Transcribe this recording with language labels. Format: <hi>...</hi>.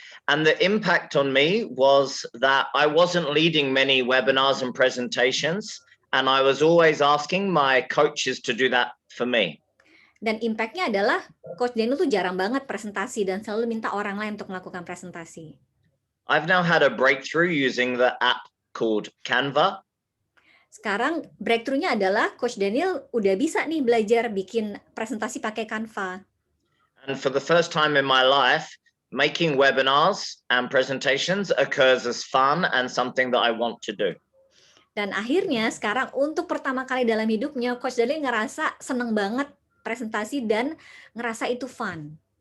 <en>And the impact on me was that I wasn't leading many webinars and presentations. And I was always asking my coaches to do that for me.</en> <id>Dan impact-nya adalah Coach Daniel tuh jarang banget presentasi dan selalu minta orang lain untuk melakukan presentasi.</id> <en>I've now had a breakthrough using the app called Canva.</en> <id>Sekarang breakthrough-nya adalah Coach Daniel udah bisa nih belajar bikin presentasi pakai Canva.</id> <en>And for the first time in my life, making webinars and presentations occurs as fun and something that I want to do.</en> <id>Dan akhirnya sekarang untuk pertama kali dalam hidupnya Coach Daniel ngerasa seneng banget presentasi dan ngerasa itu fun.</id>